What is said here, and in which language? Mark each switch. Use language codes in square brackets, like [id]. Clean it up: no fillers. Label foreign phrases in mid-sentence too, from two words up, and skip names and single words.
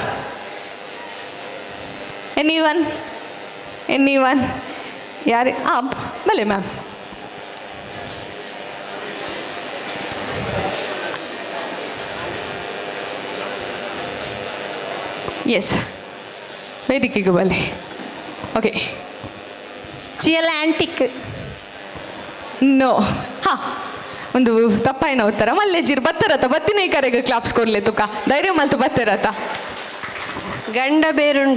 [tcy] ಎನಿವನ್ ಯಾರೇ ಬಲೆ ಮ್ಯಾಮ್ ಎಸ್ ವೇದಿಕೆಗೆ ಬಲೆ ಓಕೆ ಜಿಎಲ್ ಆಂಟಿಕ್ ನೋ ಹಾ ಒಂದು ತಪ್ಪಾಯಿನ ಉತ್ತರ ಮಲ್ಲೆಜಿರ್ ಬತ್ತರತ ಬತ್ತಿನ ಈ ಕರೆಗೆ ಕ್ಲಾಪ್ಸ್ ಕೊಡ್ಲೆ ತುಕ ಧೈರ್ಯ ಮಲ್ತು ಬತ್ತರತ ಗಂಡ ಬೇರುಂಡ